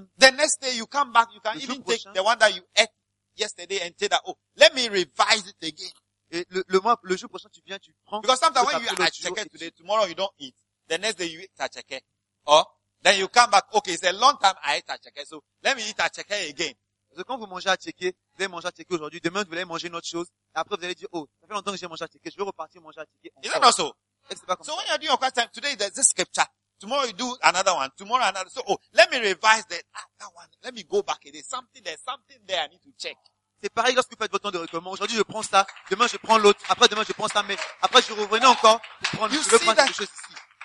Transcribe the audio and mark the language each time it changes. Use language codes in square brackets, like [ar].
[en] the next day you come back, you can even take the one that you ate yesterday and say that, oh, let me revise it again. [fr] Et le jour prochain, tu viens, tu prends. [en] Because sometimes when you eat achéké today, tomorrow you don't eat. The next day you eat achéké. Oh, then you come back, okay, it's a long time I ate achéké, so let me eat achéké again. [fr] Parce que quand vous mangez achéké, vous allez manger achéké aujourd'hui, demain vous allez manger une autre chose, et après vous allez dire, oh, ça fait longtemps que j'ai mangé achéké, je vais repartir manger achéké. [en] Is that not so? [fr] C'est pas comme [en] so when you're doing your question, today there's this scripture. Tomorrow you do another one. Tomorrow another. So, oh, let me revise that. That one. Let me go back. Something there I need to check. [fr] C'est pareil lorsque vous faites votre temps de recommandement. Aujourd'hui, je prends ça. Demain, je prends l'autre. Après, demain, je prends ça. Mais après, je revenais encore pour prendre le principe de choses ici.